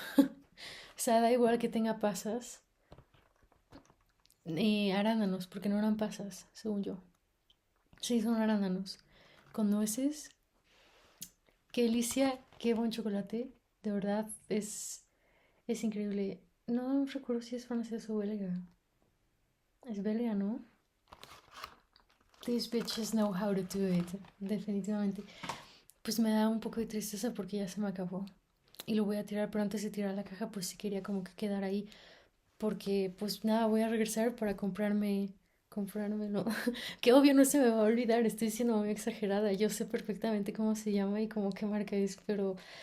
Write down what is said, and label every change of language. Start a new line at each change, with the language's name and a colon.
Spanish: O sea, da igual que tenga pasas, arándanos, porque no eran pasas, según yo. Sí, son arándanos. Con nueces, qué delicia, qué buen chocolate. De verdad, es increíble. No recuerdo si es francés o belga. Es belga, ¿no?
English: These bitches know how to do it.
Spanish: Definitivamente. Pues me da un poco de tristeza porque ya se me acabó. Y lo voy a tirar, pero antes de tirar la caja, pues sí quería como que quedar ahí. Porque, pues nada, voy a regresar para comprármelo. Que obvio no se me va a olvidar, estoy siendo muy exagerada. Yo sé perfectamente cómo se llama y cómo qué marca es, pero.